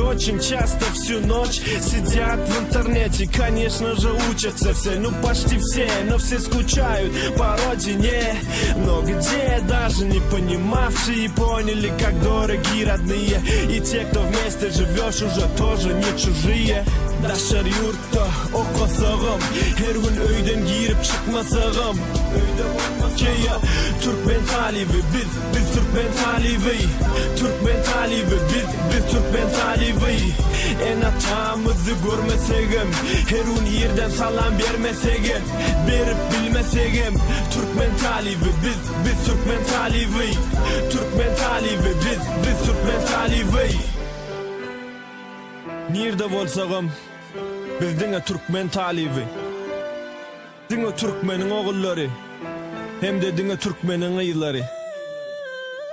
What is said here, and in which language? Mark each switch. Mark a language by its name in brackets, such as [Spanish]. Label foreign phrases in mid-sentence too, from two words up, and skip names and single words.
[Russian] Очень часто всю ночь сидят в интернете. Конечно же учатся все, ну почти все, но все скучают по родине. Но где даже не понимавшие поняли, как дороги родные. И те, кто вместе живешь, уже тоже не чужие. [Turkmen] Daşar yurtta okasağım. Her gün öyden girip çıkmasağım. [English] Yeah. [Turkmen] Türkmen talibi biz Türkmen talibi. Türkmen talibi biz Türkmen talibi. En hatamızı görmesegem, her gün yerden salam vermesegem, verip bilmesegem. Türkmen talibi biz Türkmen talibi. Türkmen talibi biz Türkmen talibi. Nerede bolsağım biz dine Türkmen talibi. Dine Türkmenin oğulları, hem de dine Türkmenin ıyıları.